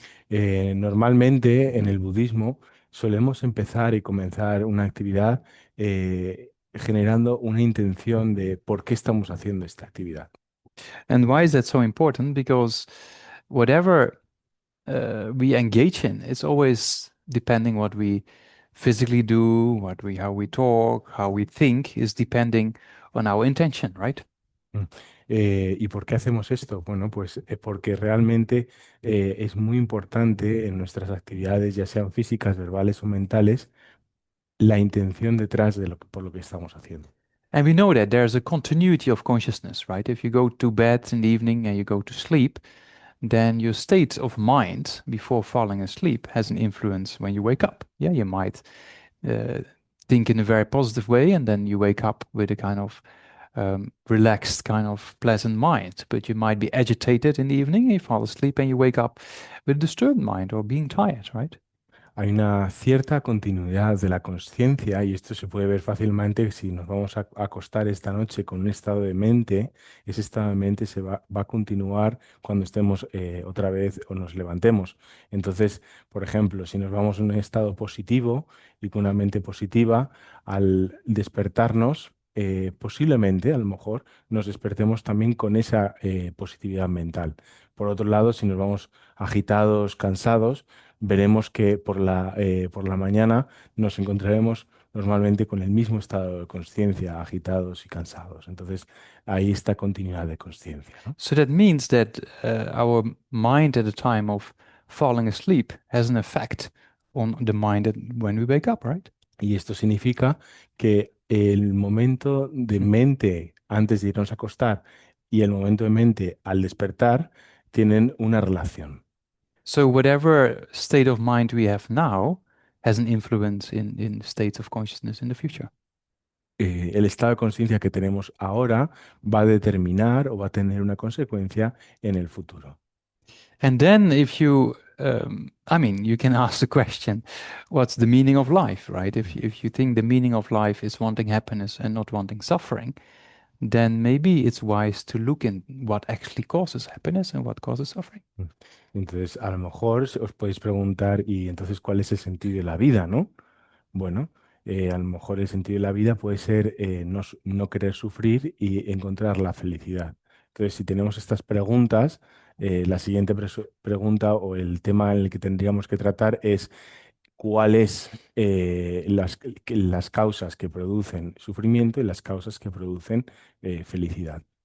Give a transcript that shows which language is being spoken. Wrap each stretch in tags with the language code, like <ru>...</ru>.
<es>Normalmente en el budismo solemos empezar y comenzar una actividad generando una intención de por qué estamos haciendo esta actividad.</es> <en>And why is that so important? Because whatever we engage in, it's always depending what we physically do, how we talk, how we think is depending on our intention, right?</en> <es>Mm. ¿Y por qué hacemos esto? Bueno, pues porque realmente es muy importante en nuestras actividades, ya sean físicas, verbales o mentales, la intención detrás de por lo que estamos haciendo.</es> <en>And we know that there's a continuity of consciousness, right? If you go to bed in the evening and you go to sleep, then your state of mind before falling asleep has an influence when you wake up. Yeah, you might uh, think in a very positive way, and then you wake up with a kind of relaxed, kind of pleasant mind. But you might be agitated in the evening, and you fall asleep, and you wake up with a disturbed mind or being tired, right?</en> <es>Hay una cierta continuidad de la conciencia y esto se puede ver fácilmente si nos vamos a acostar esta noche con un estado de mente. Ese estado de mente va a continuar cuando estemos otra vez o nos levantemos. Entonces, por ejemplo, si nos vamos en un estado positivo y con una mente positiva, al despertarnos, posiblemente, a lo mejor, nos despertemos también con esa positividad mental. Por otro lado, si nos vamos agitados, cansados, veremos que por la mañana nos encontraremos normalmente con el mismo estado de conciencia, agitados y cansados. Entonces, ahí está continuidad de conciencia, ¿no?</es> <en>So that means that our mind at the time of falling asleep has an effect on the mind when we wake up, right?</en> <es>Y esto significa que el momento de mente antes de irnos a acostar y el momento de mente al despertar tienen una relación.</es> <en>So whatever state of mind we have now has an influence in states of consciousness in the future.</en> <es>El estado de conciencia que tenemos ahora va a determinar o va a tener una consecuencia en el futuro.</es> <en>And then if you, I mean, you can ask the question, what's the meaning of life, right? If you think the meaning of life is wanting happiness and not wanting suffering, then maybe it's wise to look in what actually causes happiness and what causes suffering. Mm.</en> <es>Entonces, a lo mejor os podéis preguntar, ¿y entonces cuál es el sentido de la vida, no? Bueno, a lo mejor el sentido de la vida puede ser no querer sufrir y encontrar la felicidad. Entonces, si tenemos estas preguntas, la siguiente pregunta o el tema en el que tendríamos que tratar es cuáles las causas que producen sufrimiento y las causas que producen felicidad.</es>